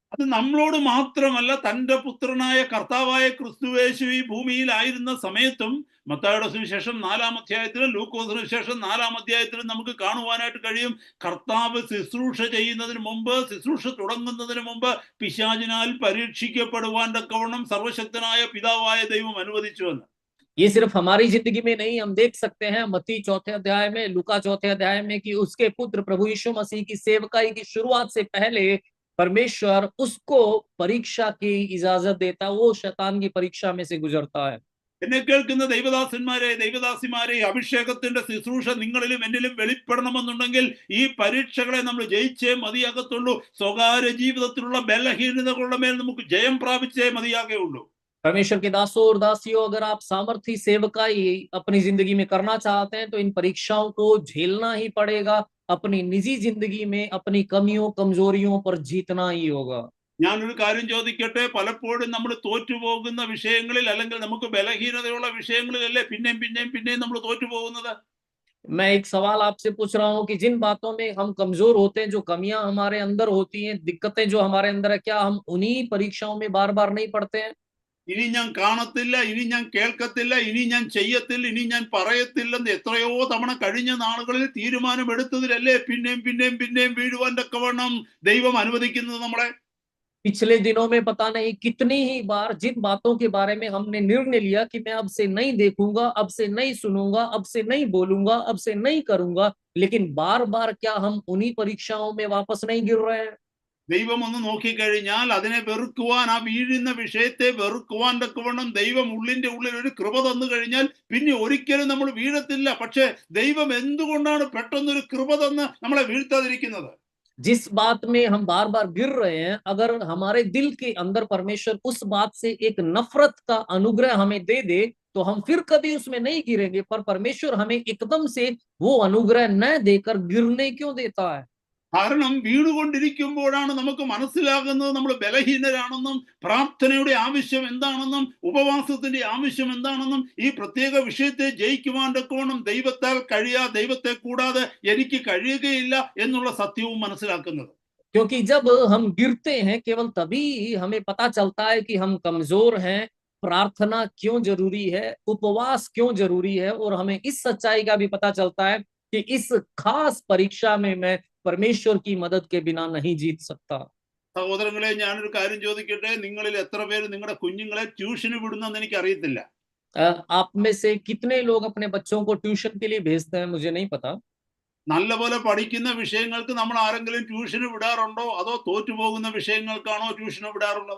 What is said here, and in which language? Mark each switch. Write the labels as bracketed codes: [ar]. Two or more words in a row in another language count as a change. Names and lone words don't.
[ml] അത് നമ്മളോട് മാത്രമല്ല, തന്റെ പുത്രനായ കർത്താവായ ക്രിസ്തുയേശു ഈ ഭൂമിയിലായിരുന്ന സമയത്തും മത്തായിയുടെ സുവിശേഷം 4-ാം അധ്യായത്തിലും ലൂക്കോസ് സുവിശേഷം 4-ാം അധ്യായത്തിലും നമുക്ക് കാണുവാനായിട്ട് കഴിയും. കർത്താവ് ശുശ്രൂഷ ചെയ്യുന്നതിന് മുമ്പ്, ശുശ്രൂഷ തുടങ്ങുന്നതിന് മുമ്പ് പിശാചിനാൽ പരീക്ഷിക്കപ്പെടുവാൻ തക്കവണ്ണം സർവശക്തനായ പിതാവായ ദൈവം അനുവദിച്ചുവെന്ന്. [hi] ये सिर्फ हमारी जिंदगी में नहीं, हम देख सकते हैं मत्ती 4 अध्याय में, लूका 4 अध्याय में, कि उसके पुत्र प्रभु यीशु मसीह की सेवकाई की शुरुआत से पहले परमेश्वर उसको परीक्षा की इजाजत देता, वो शैतान की परीक्षा में से गुजरता है। [ml] എന്നെ കേൾക്കുന്ന ദൈവദാസന്മാരെ, ദൈവദാസിമാരെ, അഭിഷേകത്തിന്റെ ശുശ്രൂഷ നിങ്ങളിലും എന്നിലും വെളിപ്പെടണമെന്നുണ്ടെങ്കിൽ ഈ പരീക്ഷകളെ നമ്മൾ ജയിച്ചേ മതിയാകത്തുള്ളൂ. സ്വകാര്യ ജീവിതത്തിലുള്ള ബലഹീനതകളുടെ മേൽ നമുക്ക് ജയം പ്രാപിച്ചേ മതിയാകുള്ളൂ. [hi] परमेश्वर के दासों और दासियों, अगर आप सामर्थी सेवकाई अपनी जिंदगी में करना चाहते हैं तो इन परीक्षाओं को झेलना ही पड़ेगा। अपनी निजी जिंदगी में अपनी कमियों कमजोरियों पर जीतना ही होगा। [ml] ഞാനൊരു കാര്യം ചോദിക്കട്ടെ, പലപ്പോഴും നമ്മൾ തോറ്റുപോകുന്ന വിഷയങ്ങളിൽ അല്ലെങ്കിൽ നമുക്ക് ബലഹീനതയുള്ള വിഷയങ്ങളിലല്ലേ പിന്നെയും നമ്മൾ തോറ്റുപോകുന്നത്? [hi] मैं एक सवाल आपसे पूछ रहा हूँ कि जिन बातों में हम कमजोर होते हैं, जो कमियां हमारे अंदर होती हैं, दिक्कतें जो हमारे अंदर है, क्या हम उन्हीं परीक्षाओं में बार बार नहीं पढ़ते हैं? [ml] ഇനി ഞാൻ കാണത്തില്ല, ഇനി ഞാൻ കേൾക്കത്തില്ല, ഇനി ഞാൻ ചെയ്യത്തില്ല, ഇനി ഞാൻ പറയത്തില്ലെന്ന് എത്രയോ തവണ കഴിഞ്ഞ നാളുകളിൽ തീരുമാനമെടുത്തതിലല്ലേ പിന്നെയും വീഴുവാൻ തക്കവണ്ണം ദൈവം അനുവദിക്കുന്നത് നമ്മളെ? [hi] पिछले दिनों में पता नहीं कितनी ही बार जिन बातों के बारे में हमने निर्णय लिया कि मैं अब से नहीं देखूंगा, अब से नहीं सुनूंगा, अब से नहीं बोलूंगा, अब से नहीं करूंगा, लेकिन बार बार क्या हम उन्हीं परीक्षाओं में वापस नहीं गिर रहे हैं? [ml] ദൈവം ഒന്ന് നോക്കിക്കഴിഞ്ഞാൽ അതിനെ വെറുക്കുവാൻ, ആ വീഴുന്ന വിഷയത്തെ വെറുക്കുവാൻ തക്കവണ്ണം ദൈവം ഉള്ളിന്റെ ഉള്ളിൽ ഒരു കൃപ തന്നു കഴിഞ്ഞാൽ പിന്നെ ഒരിക്കലും നമ്മൾ വീഴത്തില്ല. പക്ഷെ ദൈവം എന്തുകൊണ്ടാണ് പെട്ടെന്നൊരു കൃപ തന്ന് നമ്മളെ വീഴ്ത്താതിരിക്കുന്നത്? [hi] जिस बात में हम बार बार गिर रहे हैं, अगर हमारे दिल के अंदर परमेश्वर उस बात से एक नफरत का अनुग्रह हमें दे दे, तो हम फिर कभी उसमें नहीं गिरेंगे। पर परमेश्वर हमें एकदम से वो अनुग्रह न देकर गिरने क्यों देता है? [ml] കാരണം വീണുകൊണ്ടിരിക്കുമ്പോഴാണ് നമുക്ക് മനസ്സിലാകുന്നത് നമ്മൾ ബലഹീനരാണെന്നും പ്രാർത്ഥനയുടെ ആവശ്യം എന്താണെന്നും ഉപവാസത്തിന്റെ ആവശ്യം എന്താണെന്നും ഈ പ്രത്യേക വിഷയത്തെ ജയിക്കുവാൻ തക്കവണ്ണം ദൈവത്തെ കൂടാതെ എനിക്ക് കഴിയുകയില്ല എന്നുള്ള സത്യവും മനസ്സിലാക്കുന്നത്. [hi] क्योंकि जब हम गिरते हैं केवल तभी हमें पता चलता है कि हम कमजोर हैं, प्रार्थना क्यों जरूरी है, उपवास क्यों जरूरी है, और हमें इस सच्चाई का भी पता चलता है कि इस खास परीक्षा में मैं परमेश्वर की मदद के बिना नहीं जीत सकता। [ml] സഹോദരങ്ങളെ, ഞാനൊരു കാര്യം ചോദിക്കട്ടെ, നിങ്ങളിൽ എത്ര പേര് നിങ്ങളുടെ കുഞ്ഞുങ്ങളെ ട്യൂഷന് വിടുന്നെന്ന് എനിക്ക് അറിയത്തില്ല. [hi] आप में से कितने लोग अपने बच्चों को ट्यूशन के लिए भेजते हैं, मुझे नहीं पता। [ml] നല്ലപോലെ പഠിക്കുന്ന വിഷയങ്ങൾക്ക് നമ്മൾ ആരെങ്കിലും ട്യൂഷന് വിടാറുണ്ടോ, അതോ തോറ്റുപോകുന്ന വിഷയങ്ങൾക്കാണോ ട്യൂഷന് വിടാറുള്ളത്?